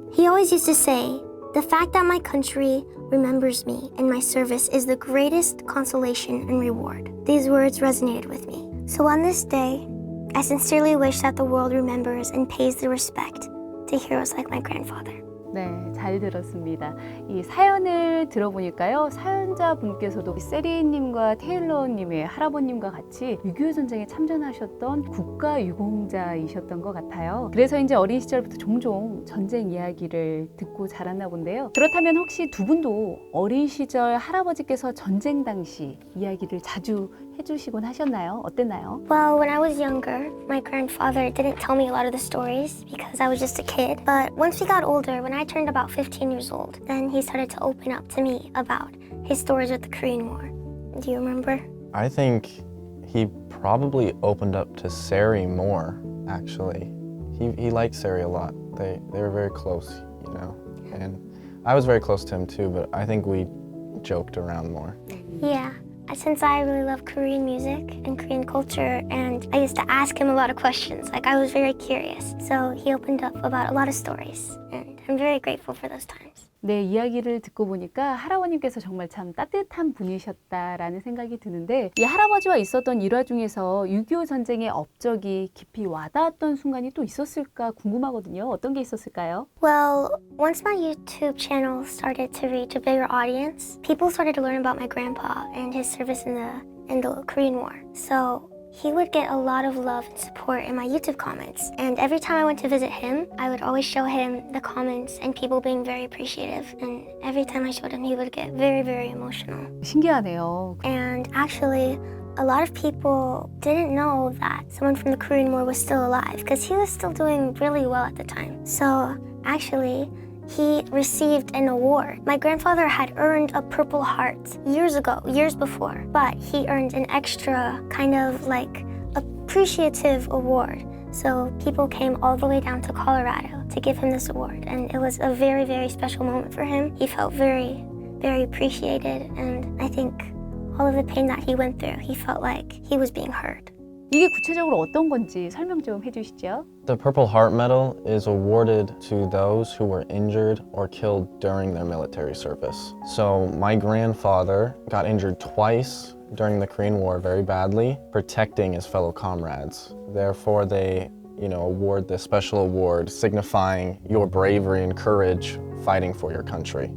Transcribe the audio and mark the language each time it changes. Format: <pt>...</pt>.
<en>He always used to say, "The fact that my country remembers me and my service is the greatest consolation and reward." These words resonated with me. So on this day, I sincerely wish that the world remembers and pays the respect to heroes like my grandfather.</en> <ko>네, 잘 들었습니다. 이 사연을 들어보니까요, 사연자분께서도 세리님과 테일러님의 할아버님과 같이 6.25 전쟁에 참전하셨던 국가유공자이셨던 것 같아요. 그래서 이제 어린 시절부터 종종 전쟁 이야기를 듣고 자랐나 본데요. 그렇다면 혹시 두 분도 어린 시절 할아버지께서 전쟁 당시 이야기를 자주 해주시곤 하셨나요? 어땠나요?</ko> <en>Well, when I was younger, my grandfather didn't tell me a lot of the stories because I was just a kid. But once we got older, when I turned about 15 years old, then he started to open up to me about his stories with the Korean War. Do you remember? I think he probably opened up to Sari more, actually. He liked Sari a lot. They were very close, you know. And I was very close to him too, but I think we joked around more. Yeah. since I really love Korean music and Korean culture, and I used to ask him a lot of questions. Like, I was very curious. So he opened up about a lot of stories, and I'm very grateful for those times.</en> <ko>네, 이야기를 듣고 보니까 할아버님께서 정말 참 따뜻한 분이셨다라는 생각이 드는데 이 할아버지와 있었던 일화 중에서 6.25 전쟁의 업적이 깊이 와닿았던 순간이 또 있었을까 궁금하거든요. 어떤 게 있었을까요?</ko> <en>Well, once my YouTube channel started to reach a bigger audience, people started to learn about my grandpa and his service in the Korean War. So he would get a lot of love and support in my YouTube comments. And every time I went to visit him, I would always show him the comments and people being very appreciative. And every time I showed him, he would get very, very emotional.</en> <ko>신기하네요.</ko> <en>And actually, a lot of people didn't know that someone from the Korean War was still alive because he was still doing really well at the time. So actually, he received an award. My grandfather had earned a Purple Heart years ago, years before, but he earned an extra kind of like appreciative award. So people came all the way down to Colorado to give him this award, and it was a very, very special moment for him. He felt very, very appreciated, and I think all of the pain that he went through, he felt like he was being heard.</en> <ko>이게 구체적으로 어떤 건지 설명 좀 해주시죠.</ko> <en>The Purple Heart Medal is awarded to those who were injured or killed during their military service. So my grandfather got injured twice during the Korean War very badly, protecting his fellow comrades. Therefore, they award this special award signifying your bravery and courage fighting for your country.</en>